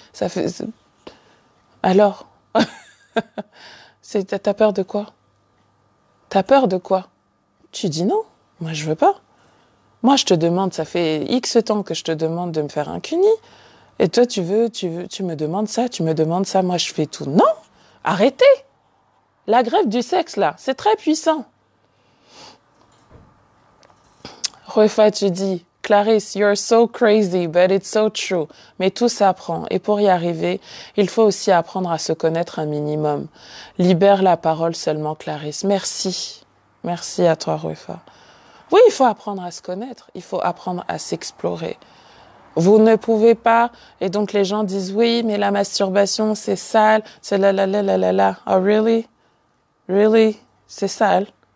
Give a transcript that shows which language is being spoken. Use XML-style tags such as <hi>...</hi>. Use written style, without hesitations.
<fr>Ça fait... Alors? T'as peur de quoi? T'as peur de quoi? Tu dis non. Moi, je veux pas. Moi, je te demande, ça fait X temps que je te demande de me faire un cuni. Et toi, tu me demandes ça, moi, je fais tout. Non! Arrêtez! La grève du sexe, là, c'est très puissant.</fr> <en>Refa,</en> <fr>tu dis,</fr> <en>Clarisse, you're so crazy, but it's so true.</en> <fr>Mais tout s'apprend. Et pour y arriver, il faut aussi apprendre à se connaître un minimum. Libère la parole seulement, Clarisse. Merci. Merci à toi, Refa. Oui, il faut apprendre à se connaître. Il faut apprendre à s'explorer. Vous ne pouvez pas, et donc les gens disent, oui, mais la masturbation, c'est sale, c'est la la la la la la.</fr> <en>Oh, really? Really?</en> <fr>C'est sale?</fr>